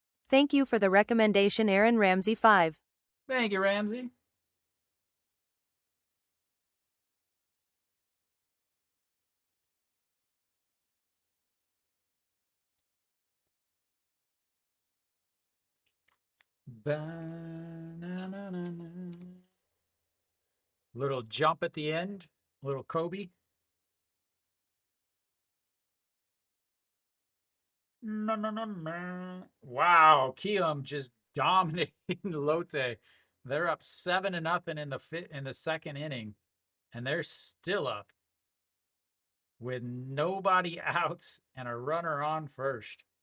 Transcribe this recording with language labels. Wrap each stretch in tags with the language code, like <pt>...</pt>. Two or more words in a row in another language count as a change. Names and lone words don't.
<en>Thank you for the recommendation, Aaron Ramsey 5. Thank you, Ramsey. Ba-na-na-na-na. Little jump at the end, little Kobe. No, no, no, no. Wow, Kiam just dominating Lotte. They're up 7-0 in the second inning, and they're still up with nobody out and a runner on first.</en>